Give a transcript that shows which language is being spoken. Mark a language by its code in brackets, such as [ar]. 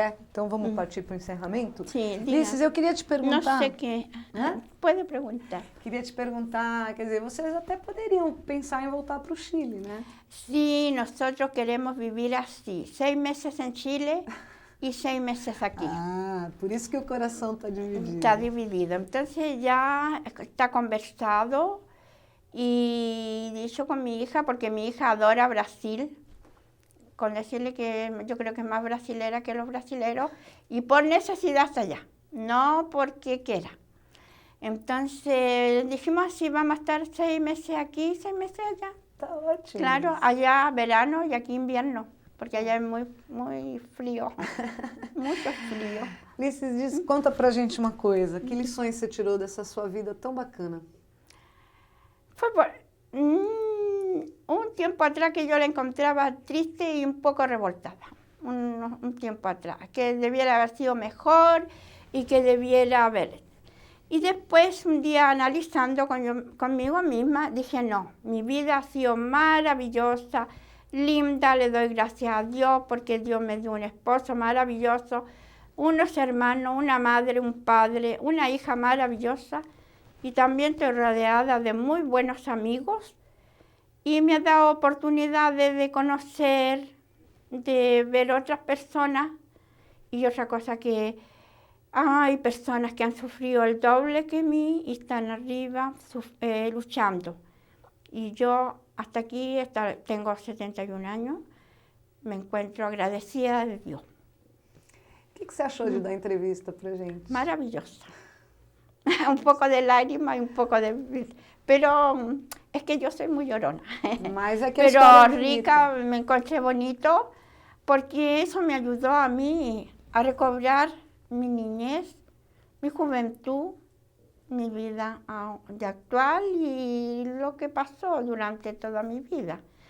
[pt] Então vamos partir para o encerramento? Sim, Lices, eu queria te perguntar... Não sei quem... Pode perguntar. Queria te perguntar, quer dizer, vocês até poderiam pensar em voltar para o Chile, né? [es] Sí, nosotros queremos vivir así, 6 meses en Chile y 6 meses aquí. [pt] Ah, por isso que o coração está dividido. Está dividido. [es] Entonces ya está conversado y dicho con mi hija, porque mi hija adora Brasil, con decirle que yo creo que es más brasilera que los brasileros, y por necesidad hasta allá, no porque quiera. Entonces dijimos así, vamos a estar 6 meses aquí, 6 meses allá. [pt] Está ótimo. [es] Claro, allá verano y aquí invierno, porque allá es muy, muy frío, [pt] muito frío. Lices, conta pra gente uma coisa, que lições você tirou dessa sua vida tão bacana? [es] Fue un tiempo atrás que yo la encontraba triste y un poco revoltada, un tiempo atrás, que debiera haber sido mejor y que debiera haber. Y después, un día analizando conmigo misma, dije, no, mi vida ha sido maravillosa, linda, le doy gracias a Dios porque Dios me dio un esposo maravilloso, unos hermanos, una madre, un padre, una hija maravillosa, y también estoy rodeada de muy buenos amigos, y me ha dado oportunidades de conocer, de ver otras personas, y otra cosa que hay personas que han sufrido el doble que mí y están arriba luchando. Y yo hasta aquí tengo 71 años, me encuentro agradecida de Dios. [pt] O que você achou de dar entrevista pra gente? [es] Maravillosa. Un poco de lágrima y un poco de... Pero es que yo soy muy llorona. [pt] Mas é que [es] Pero rica, bonita. me encontré bonito porque eso me ayudó a mí a recobrar mi niñez, mi juventud, mi vida de actual y lo que pasó durante toda mi vida.